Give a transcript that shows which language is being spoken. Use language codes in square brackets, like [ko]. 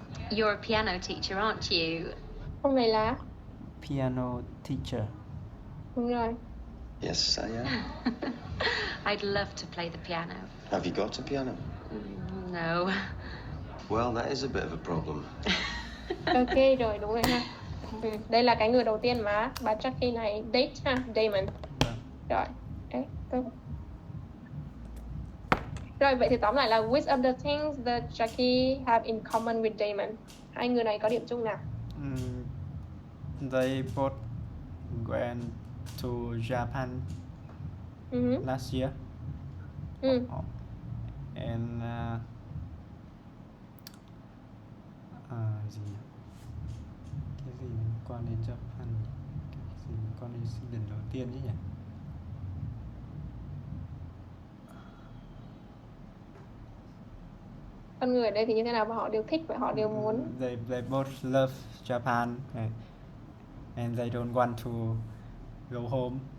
[en] You're a piano teacher, aren't you? [vi] Ông này là [en] Piano teacher. [vi] đúng rồi. [en] Yes, I am. I'd love to play the piano. Have you got a piano? No. Well, that is a bit of a problem. [vi] Ok rồi, đúng rồi ha. Đây là cái người đầu tiên mà bà Jackie này date ha, Damon. Rồi, đấy, tốt. Rồi, vậy thì tóm lại là [en] which of the things that Jackie have in common with Damon? [vi] Hai người này có điểm chung nào? [en] They both went to Japan last year. [vi] And gì nhỉ? Cái gì liên quan đến Japan? Cái gì liên quan đến lần đầu tiên chứ nhỉ? Con người ở đây thì như thế nào mà họ đều thích và họ đều muốn. [en] They both love Japan and they don't want to go home.